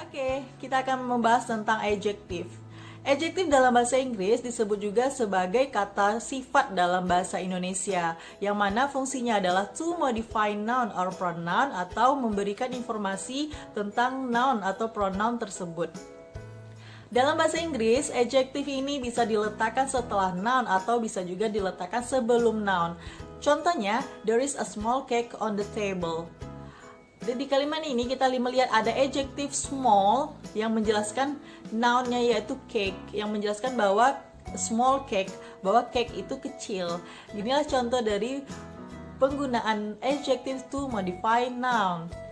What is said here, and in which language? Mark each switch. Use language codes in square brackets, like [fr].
[id] Oke, kita akan membahas tentang adjective. Adjective dalam bahasa Inggris disebut juga sebagai kata sifat dalam bahasa Indonesia, yang mana fungsinya adalah [en] to modify noun or pronoun [id] atau memberikan informasi tentang noun atau pronoun tersebut. Dalam bahasa Inggris, adjective ini bisa diletakkan setelah noun atau bisa juga diletakkan sebelum noun. Contohnya, [en] there is a small cake on the table. [id] Di kalimat ini kita melihat ada adjective small yang menjelaskan nounnya yaitu cake, yang menjelaskan bahwa small cake, bahwa cake itu kecil. Inilah contoh dari penggunaan adjective [en] to modify noun.